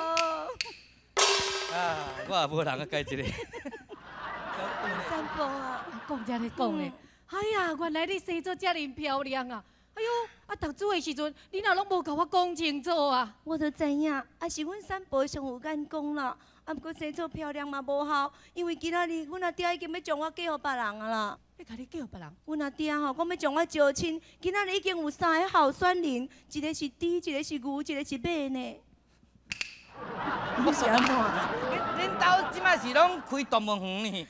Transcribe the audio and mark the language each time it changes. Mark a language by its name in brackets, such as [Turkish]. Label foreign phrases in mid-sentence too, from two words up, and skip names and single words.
[Min Nan Chinese] 啊，我也无人啊，改一个。三宝啊，讲遮咧讲咧，哎呀，原来你生做遮尔漂亮啊！哎呦，啊，读书的时阵，你哪拢无甲我讲清楚啊？我都知影，啊是阮三宝上有眼光啦，啊，不过生做漂亮嘛无效，因为今仔日阮阿爹已经要将我嫁予别人啊啦。要甲你叫别人？阮阿爹吼，讲要将我招亲，今仔日已经有3个候选人，一个是猪，一个是牛，一个是马呢。你是安怎？恁兜即摆是拢开动物园呢？